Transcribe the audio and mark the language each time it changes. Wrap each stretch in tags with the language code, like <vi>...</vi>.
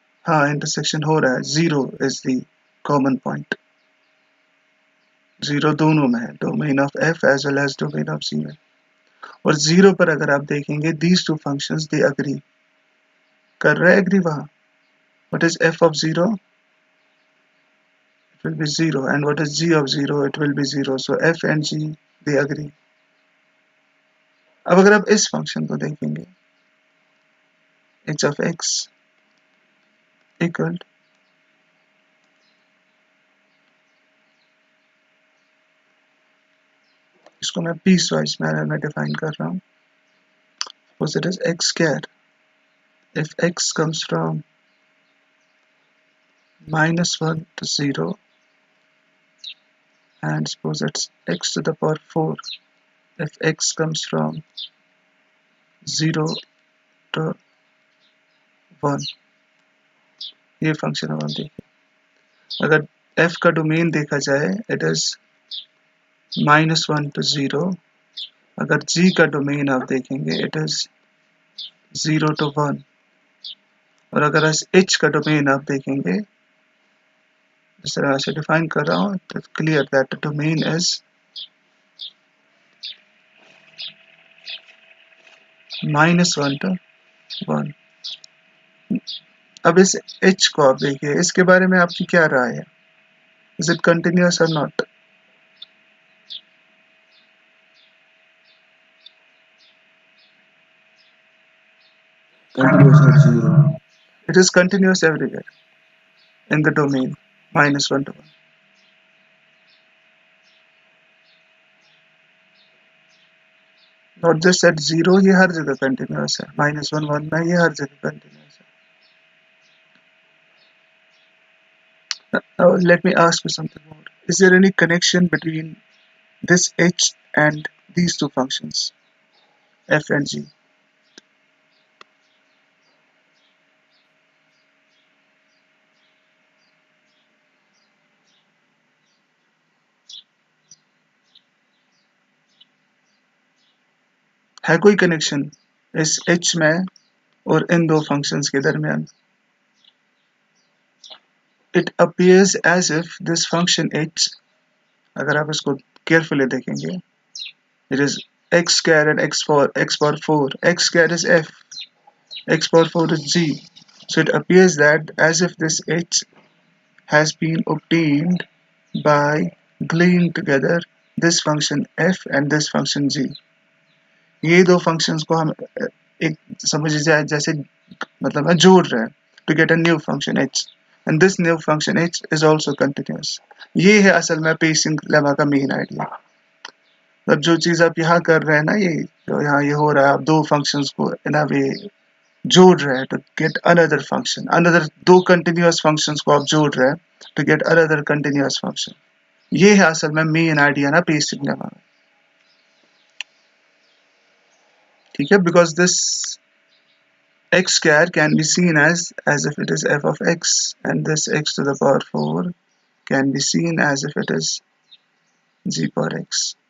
<hi>हाँ, इंटरसेक्शन हो रहा है।</hi> <en>0 is the common point.</en> <hi>0 दोनों में है,</hi> <en>Domain of f as well as domain of g में।</en> <hi>और 0 पर अगर आप देखेंगे</hi> <en>these two functions they agree,</en> <hi>कर रहे एग्री वहाँ।</hi> <en>What is f of 0? It will be 0, and what is g of 0? It will be 0, so f and g they agree।</en> <hi>अब अगर आप इस फंक्शन को देखेंगे,</hi> <en>h of x equal,</en> <hi>इसको मैं पीस वाइज मैनर में डिफाइन कर रहा हूँ।</hi> <en>Suppose it is x square, if x comes from -1 to 0, and suppose it's x to the power 4 if x comes from 0 to 1।</en> <hi>ये function अब हम देखें। अगर f का डोमेन देखा जाए</hi> <en>It is -1 to 0।</en> <hi>अगर g का डोमेन आप देखेंगे</hi> <en>It is 0 to 1।</en> <hi>और अगर h का डोमेन आप देखेंगे इस तरह से डिफाइन कर रहा हूँ तो</hi> <en>Clear that domain is -1 to 1।</en> <hi>अब इस h को आप देखिए, इसके बारे में आपकी क्या राय है?</hi> <en>is it continuous</en> <hi>और</hi> <en>Not? Continuous at 0. It is continuous everywhere in the domain -1 to 1। Not just at 0,</en> <hi>ये हर जगह continuous है। -1 1 में ये हर जगह continuous है।</hi> <en>Now let me ask you something more. Is there any connection between this h and these two functions, f and g?</en> <hi>है कोई connection इस h में और इन दो फंक्शंस के दरमियान?</hi> <en>It appears as if this function h,</en> <hi>अगर आप इसको केयरफुली देखेंगे,</hi> <en>it is x square and x power 4, x square is f, x power 4 is g, so it appears that as if this h has been obtained by gluing together this function f and this function g।</en> <hi>ये दो functions को हम एक समझ जाए जैसे मतलब है जोड़ रहे हैं</hi> <en>to get a new function h and this new function h is also continuous।</en> <hi>ये है असल में पेसिंग लेमा का मेन आइडिया। अब जो चीज आप यहाँ कर रहे हैं ना, ये जो यहाँ ये हो रहा है, आप दो फंक्शंस को</hi> <en>in a way जोड़ रहे हैं टू गेट अनदर फंक्शन,</en> <hi>another दो कंटिन्यूअस फंक्शंस को आप जोड़ रहे हैं</hi> <en>To get another continuous function.</en> <hi>ये है असल में मेन आइडिया ना बेसिक लेमा में, ठीक है?</hi> <en>Because this x square can be seen as if it is f of x and this x to the power 4 can be seen as if it is g power x।</en>